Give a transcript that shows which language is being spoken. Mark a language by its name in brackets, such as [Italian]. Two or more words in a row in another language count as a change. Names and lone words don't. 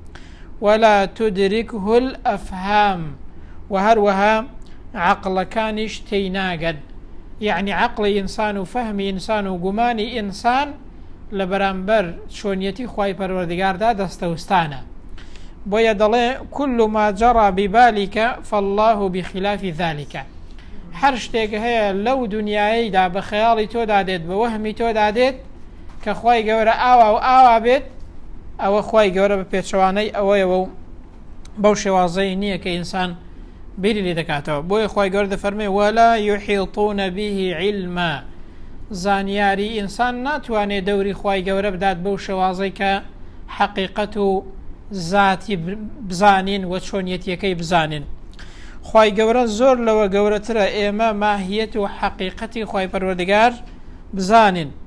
[Arabic] ولا تدركه الأفهام، [Central Kurdish] وهروها عقلەکانیش تێی ناگەن. يعني عقل إنسان و فهمی ئینسان و گومانی ئینسان لە بەرامبەر چۆنیەتی خوای پەروەردگاردا دەستەوستانە. بۆیە دەڵێ [Arabic] كل ما جرى ببالك فالله بخلاف ذلك. [Central Kurdish] هەر شتێک هەیە لەو دنیاییدا بە خەیاڵی تۆدا دێت بە وەهمی تۆدا دێت کە خوای گەورە ئاوا و ئاوا بێت، ئەوە خوای گەورە بە پێچەوانەی ئەوەیەوە و بەو شێوازەی نییە کە ئینسان بیری لێ دەکاتەوە. بۆیە خوای گەورە دەفەرمێ [Arabic] ولا يحيطون به علما. [Central Kurdish] زانیاری ئینسان ناتوانێت دەوری خوای گەورە بدات بەو شێوازەی کە حەقیقەت و ذاتی بزانین و چۆنیەتیەکەی بزانین. خوای گەورە زۆر لەوە گەورەترە ئێمە ماهیەت و حەقیقەتی خوای پەروەردگار بزانین.